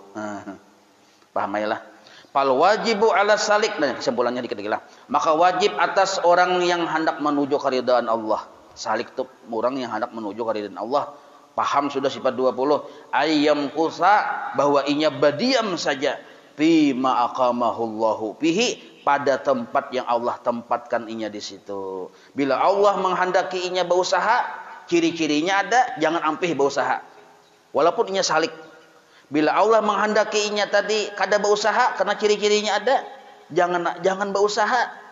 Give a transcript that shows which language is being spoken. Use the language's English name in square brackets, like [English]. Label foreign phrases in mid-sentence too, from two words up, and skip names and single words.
[Banjar] Paham lah. [Arabic] فالواجب على السالك, [Banjar] nah kesimpulannya dikit lah. [Indonesian] Maka wajib atas orang yang hendak menuju keridhaan Allah. Salik itu orang yang hendak menuju keridhaan Allah. [Banjar] Paham sudah sifat 20. Ayyam kusa, bahwa inya badiam saja [Arabic] فيما أقامه الله فيه, [Indonesian] pada tempat yang Allah tempatkan inya di situ. [Banjar] Bila Allah menghendaki inya berusaha, ciri-cirinya ada, jangan ampih berusaha. Walaupun inya salik. Bila Allah menghendaki inya tadi kada berusaha karena ciri-cirinya ada, jangan berusaha.